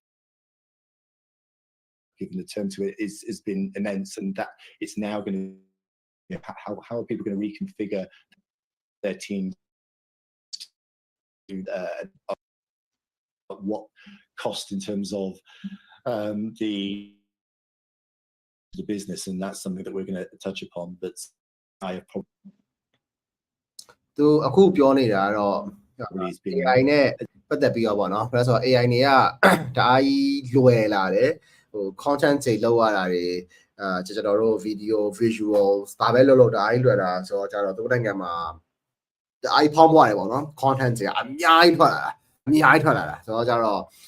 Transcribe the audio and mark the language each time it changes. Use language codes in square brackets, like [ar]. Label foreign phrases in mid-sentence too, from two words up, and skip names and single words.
[en] given the term to it, has been immense, and that it's now going to how are people going to reconfigure their teams what cost in terms of the business, and that's something that we're going to touch upon. But I have probably [my] သူအခုပြောနေတာတော့ [en] has been [my] AI နဲ့ပတ်သက်ပြီးတော့ပေါ့နော်ဒါဆို AI တွေကတအားကြီးလွယ်လာတယ်ဟို content တွေလောက်ရတာတွေကျွန်တော်တို့ [en] video visuals [my] ဒါပဲလောက်တအားကြီးလွယ်လာဆိုတော့ကျတော့သူနိုင်ငံမှာတအားကြီးဖောင်းပွားတယ်ပေါ့နော် content တွေကအများကြီးထွက်လာတာဆိုတော့ကျတော့